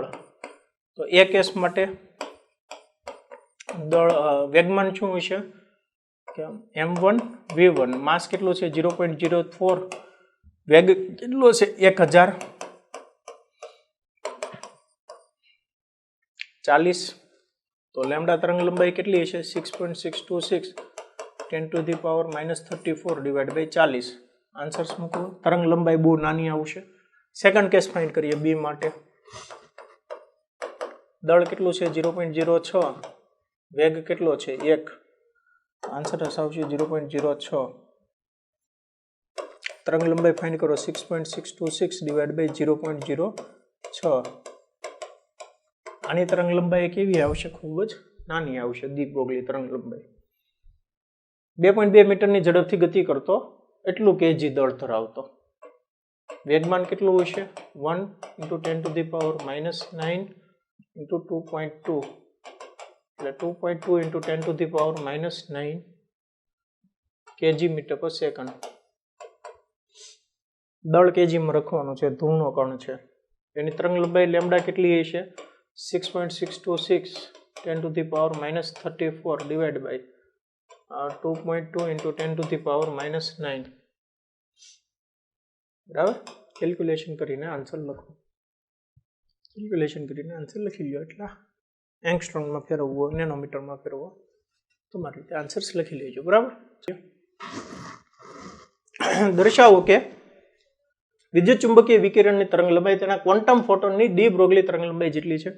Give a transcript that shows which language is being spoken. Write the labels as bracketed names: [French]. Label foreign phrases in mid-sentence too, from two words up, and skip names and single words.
[Gujarati] તો એ કેસ માટે દળ વેગમાન શું હશે કે m1 v1, માસ કેટલું છે 0.04, વેગ કેટલો છે 1040. તો લેમ્ડા તરંગ લંબાઈ કેટલી હશે 6.626 10 [English] to the power minus 34 divided by [Gujarati] 40. આન્સર્સ મૂકો, તરંગ લંબાઈ બહુ નાની આવશે. [English] second case find [Gujarati] કરીએ બી માટે. દળ કેટલું છે 0.06, વેગ કેટલો છે 1, આન્સર આવશે 0.06. તરંગ લંબાઈ ફાઇન્ડ કરો 6.626 [English] divided by [Gujarati] 0.06. આની તરંગ લંબાઈ કેવી આવશે? ખૂબ જ નાની આવશે ડી બ્રોગલી તરંગ લંબાઈ. 2.2 મીટરની ઝડપથી ગતિ કરતો એટલું kg દળ ધરાવતો. વેગમાન કેટલું હશે 1 [English] into 10 to the power minus 9 into [Gujarati] 2.2 એટલે 2.2 [English] into 10 to the power minus 9 kg metre per second. [Gujarati] દળ કેજીમાં રાખવાનું છે, ધૂળનો કણ છે. એની તરંગ લંબાઈ લેમ્ડા કેટલી હશે 6.626 10 [English] to the power minus 34 divided by 2.2 into 10 to the power minus 9. [Gujarati] બરાબર, કેલ્ક્યુલેશન કરીને આન્સર લખો. કેલ્ક્યુલેશન કરીને આન્સર લખી લો. એટલા એંગસ્ટ્રોમમાં ફેરવવો, નેનોમીટરમાં ફેરવવો, તમારી રીતે આન્સર્સ લખી લેજો. બરાબર, દર્શાવો કે વિદ્યુત ચુંબકીય વિકિરણની તરંગ લંબાઈ તેના [English] quantum photonની [Gujarati] ડી બ્રોગલી તરંગ લંબાઈ જેટલી છે.